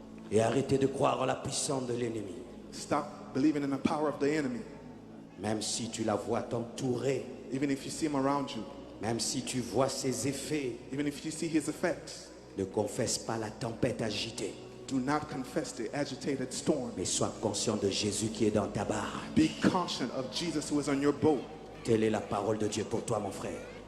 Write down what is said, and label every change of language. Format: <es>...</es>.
<fr>et arrêter de croire en la puissance de l'ennemi.</fr> <en>Stop believing in the power of the enemy.</en> <fr>Même si tu la vois t'entourer,</fr> <en>Even if you see him around you.</en> <fr>même si tu vois ses effets,</fr> <en>Even if you see his effects.</en> <fr>ne confesse pas la tempête agitée,</fr> <en>Do not confess the agitated storm.</en> <fr>mais sois conscient de Jésus qui est dans ta barre.</fr> <en>Be conscious of Jesus who is on your boat.</en> <fr>Telle est la parole de Dieu pour toi, mon frère.</fr>